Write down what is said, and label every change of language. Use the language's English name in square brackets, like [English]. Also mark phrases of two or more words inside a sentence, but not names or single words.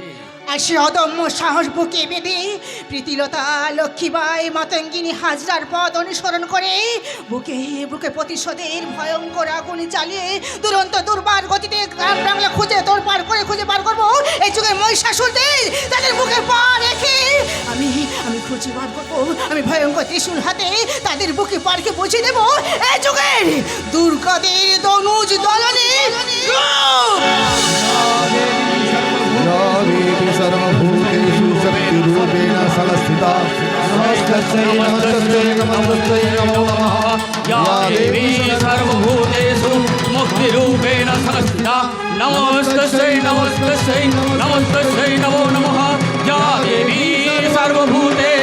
[Bangla] আর সে অদম্য সাহস বুকে বেঁধে প্রীতিলতা, লক্ষ্মীবাই, মাতঙ্গিনী হাজরার পথ অনুসরণ করে বুকে বুকে প্রতিশোধের ভয়ঙ্কর আগুন জ্বালিয়ে দুরন্ত দুর্বার গতিতে গ্রাম বাংলা খুঁজে খুঁজে বার করবো এই যুগের মহিষাসুরদের, তাদের মুখে পা রেখে আমি খুঁজে বার করবো, আমি ভয়ঙ্কর ত্রিশূল হাতে তাদের বুকে পারকে বুঝিয়ে দেবো এই যুগের দুর্গাদের দনুজ দলনে। [Sanskrit] सर्वभूतेषु शक्तिरूपेण संस्थिता नमस्तस्यै नमस्तस्यै नमस्तस्यै नमो नमः या देवी सर्वभूतेषु मुक्तिरूपेण संस्थिता नमस्तस्यै नमस्तस्यै नमस्तस्यै नमो नमः या देवी सर्वभूत